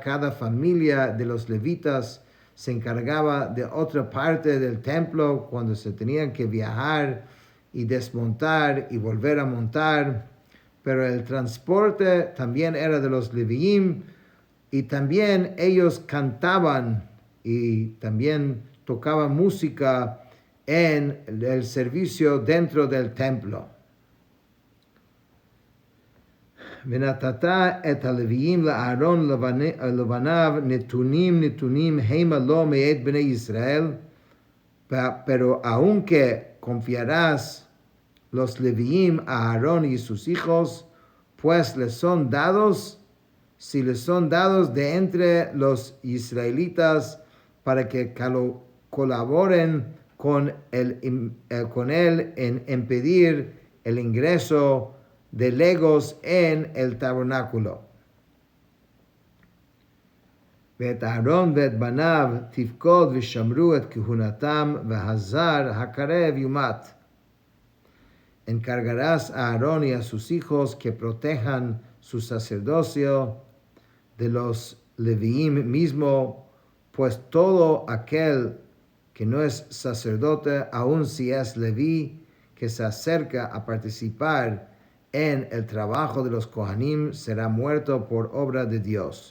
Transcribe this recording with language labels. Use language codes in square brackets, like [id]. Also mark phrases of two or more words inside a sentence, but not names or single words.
[es] Cada familia de los levitas se encargaba de otra parte del templo cuando se tenían que viajar y desmontar y volver a montar. Pero el transporte también era de los Leviim, y también ellos cantaban y también tocaban música en el servicio dentro del templo. [he] ונתתה את הלוים לאהרן ולבניו נתונים המה לו מאת בני ישראל. [es] Pero aunque confiarás los Leviim a Aarón y sus hijos, pues les son dados, si les son dados de entre los israelitas, para que colaboren con él en impedir el ingreso de legos en el tabernáculo. [he] ואת אהרון ואת בניו תפקוד ושמרו את כהונתם, והזר הקרב יומת. [es] Encargarás a Aarón y a sus hijos que protejan su sacerdocio de los Leviim mismo, pues todo aquel que no es sacerdote, aun si es Leví, que se acerca a participar en el trabajo de los Kohanim, será muerto por obra de Dios.